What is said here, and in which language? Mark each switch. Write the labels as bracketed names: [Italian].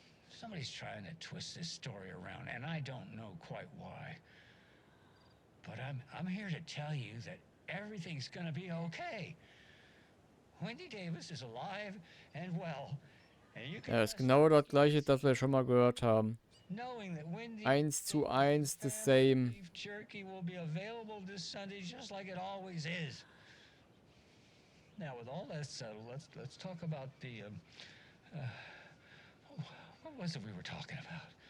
[English] Somebody's trying to twist this story around, and I don't know quite why. But I'm here to tell you that everything's gonna be okay. Wendy Davis is alive and well, and you can [German] Ja, das ist genau das gleiche, das wir schon mal gehört haben. [English] knowing that Wendy 1:1 the same. beef jerky will be available this Sunday just like it always is. Now, with all that settled, let's talk about the what was it we were talking about?